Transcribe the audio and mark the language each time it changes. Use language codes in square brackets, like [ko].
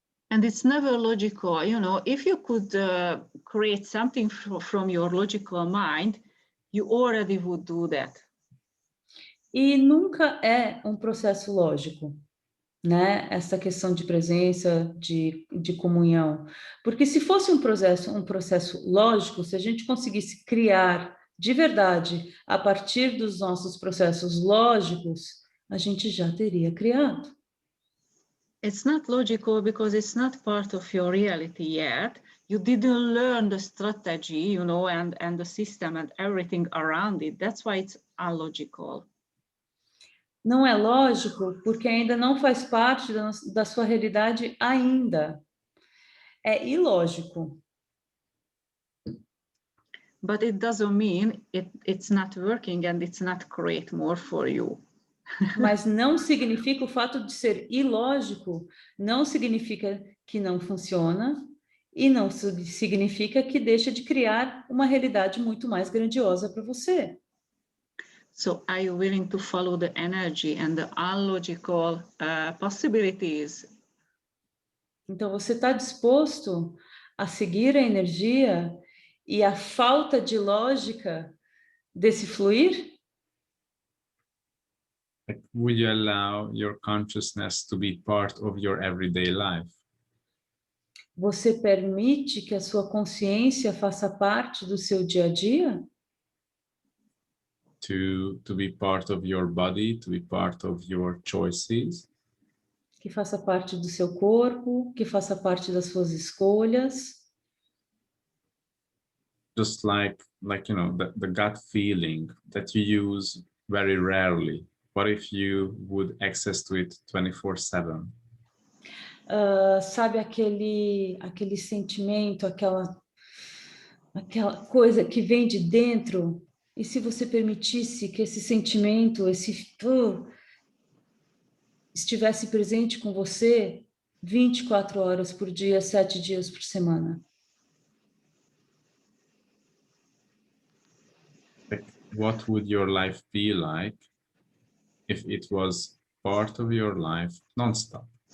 [en] And it's never logical, you know, if you could create something from your logical mind, you already would do that. [pt] E nunca é um processo lógico, né? Essa questão de presença, de comunhão. Porque se fosse um processo lógico, se a gente conseguisse criar de verdade a partir dos nossos processos lógicos, a gente já teria criado. [en] It's not logical because it's not part of your reality yet. You didn't learn the strategy, you know, and the system and everything around it. That's why it's illogical. [pt] Não é lógico porque ainda não faz parte da sua realidade ainda. É ilógico. [en] But it doesn't mean it's not working and it's not create more for you. [pt] Mas não significa, o fato de ser ilógico, não significa que não funciona e não significa que deixa de criar uma realidade muito mais grandiosa para você. [en] So are you willing to follow the energy and the illogical possibilities? [pt] Então você está disposto a seguir a energia e a falta de lógica desse fluir? [en] Like, would you allow your consciousness to be part of your everyday life? [pt] Você permite que a sua consciência faça parte do seu dia a dia? [en] To be part of your body, to be part of your choices? [pt] Que faça parte do seu corpo, que faça parte das suas escolhas? [en] Just like you know, the gut feeling that you use very rarely. What if you would access to it 24/7? [pt] Sabe aquele sentimento, aquela coisa que vem de dentro? E se você permitisse que esse sentimento, estivesse presente com você 24 horas por dia, 7 dias por semana? [en] Like, what would your life be like if it was part of your life non-stop?